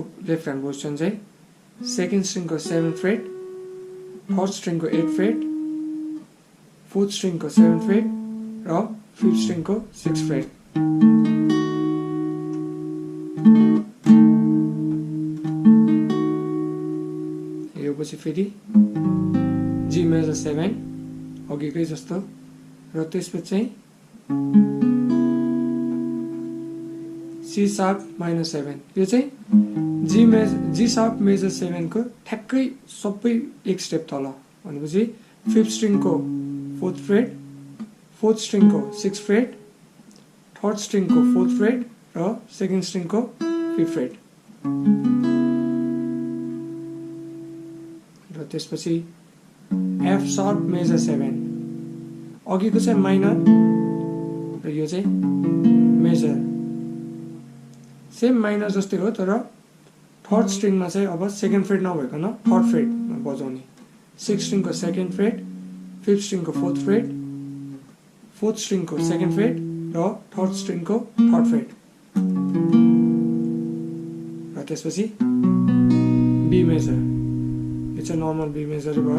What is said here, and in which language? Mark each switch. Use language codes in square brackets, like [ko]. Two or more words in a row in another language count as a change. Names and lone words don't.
[en] left hand position [ne] चाहिँ 2nd string को 7th fret, 3rd string को 8th fret, 4th string को 7th fret र 5th string को 6th fret। यो पछि फेरि G major 7 अघिकै जस्तो र त्यसपछि चाहिँ C sharp minor 7। यो चाहिँ G sharp major 7 को ठ्याक्कै सबै एक स्टेप तल भनेपछि 5th string को 4th fret, 4th string को 6th fret, 3rd string को 4th fret र 2nd string को 5th fret। र त्यसपछि F sharp major 7 अघिको चाहिँ माइनर र यो चाहिँ मेजर, [en] same minor [ne] जस्तै हो तर 3rd स्ट्रिङमा चाहिँ अब 2nd फ्रेट नभइकन 3rd फ्रेटमा बजाउने। 6th स्ट्रिङ को 2nd फ्रेट, 5th स्ट्रिङ को 4th फ्रेट, 4th स्ट्रिङ को 2nd फ्रेट र 3rd स्ट्रिङ को 3rd फ्रेट। र त्यसपछि B मेजर, यो चाहिँ नर्मल B मेजर भयो।